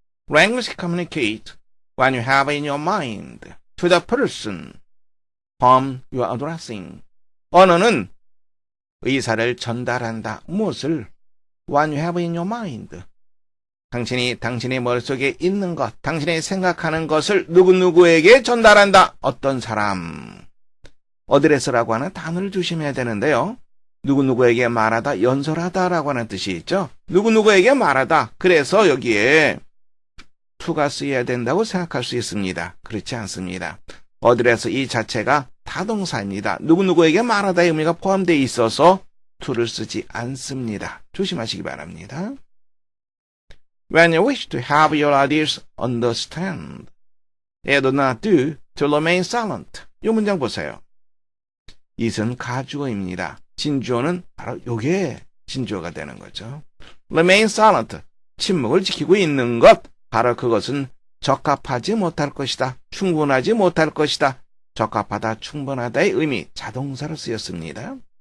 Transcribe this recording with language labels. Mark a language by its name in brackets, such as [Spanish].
[English] Language communicate when you have in your mind to the person whom you are addressing. [Korean] 언어는 의사를 전달한다. 무엇을? [English] When you have in your mind. [Korean] 당신의 머릿속에 있는 것, 당신이 생각하는 것을 누구누구에게 전달한다. 어떤 사람. 어드레스라고 하는 단어를 조심해야 되는데요. 누구누구에게 말하다, 연설하다라고 하는 뜻이 있죠. 누구누구에게 말하다. 그래서 여기에 to가 쓰여야 된다고 생각할 수 있습니다. 그렇지 않습니다. 어드레스 이 자체가 타동사입니다. 누구누구에게 말하다의 의미가 포함되어 있어서 to를 쓰지 않습니다. 조심하시기 바랍니다. [English] When you wish to have your ideas understand, it do not do to remain silent. [Korean] 이 문장 보세요. it은 가주어입니다. 진주어는 바로 요게 진주어가 되는 거죠. [English] Remain silent, [Korean] 침묵을 지키고 있는 것, 바로 그것은 적합하지 못할 것이다. 충분하지 못할 것이다. 적합하다, 충분하다의 의미, 자동사로 쓰였습니다.